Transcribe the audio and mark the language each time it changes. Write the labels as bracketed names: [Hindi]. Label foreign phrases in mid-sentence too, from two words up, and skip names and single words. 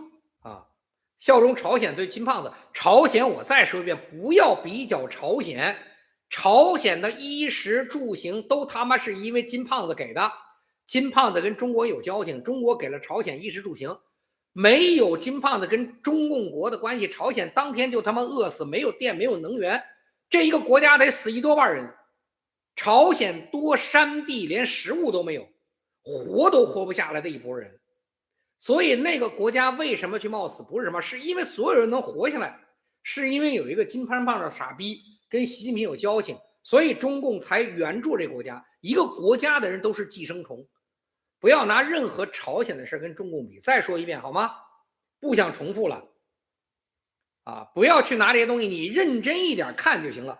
[Chinese] 效忠朝鮮对金胖子，朝鮮我再說一遍，不要比較朝鮮，朝鮮的衣食住行都他媽是因為金胖子給的，金胖子跟中國有交情，中國給了朝鮮衣食住行，沒有金胖子跟中共國的關係，朝鮮當天就他媽餓死，沒有電，沒有能源，這一個國家得死1多萬人。朝鮮多山地，連食物都沒有，活都活不下來的一波人。所以那個國家為什麼去冒死？不是什麼，是因為所有人能活下來，是因為有一個金胖胖的傻逼跟習近平有交情，所以中共才援助這個國家。一個國家的人都是寄生蟲，不要拿任何朝鮮的事跟中共比。再說一遍好嗎？不想重複了不要去拿這些東西，你認真一點看就行了。